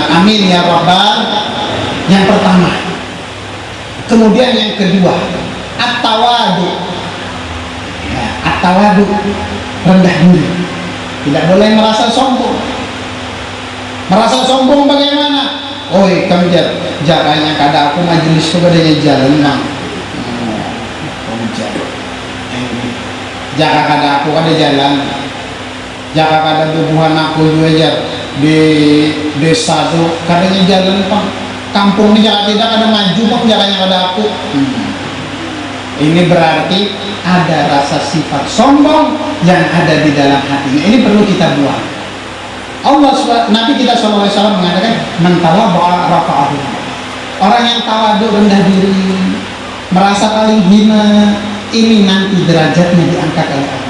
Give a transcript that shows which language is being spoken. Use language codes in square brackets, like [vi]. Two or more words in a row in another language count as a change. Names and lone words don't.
[ar] آمين يا رب. [bjn] Yang pertama. Kemudian yang kedua, at-tawadu. Ya, at-tawadu, rendah diri. Tidak boleh merasa sombong. Merasa sombong bagaimana? Oi, kamu jakanya kada aku majelis tu kadanya jalan mang. Jaka kada aku kada jalan. Jaka kada bubuhan aku juga di desa tu kadanya jalan pang. Kampung ni jaka tidak ada maju pang jakanya kada aku. Ini berarti ada rasa sifat sombong yang ada di dalam hatinya. Ini perlu kita buang. Nabi kita SAW mengatakan [ar] من تواضع رفعه. [bjn] Orang yang tawadu, rendah diri, merasa paling hina, ini nanti derajatnya diangkat oleh Allah.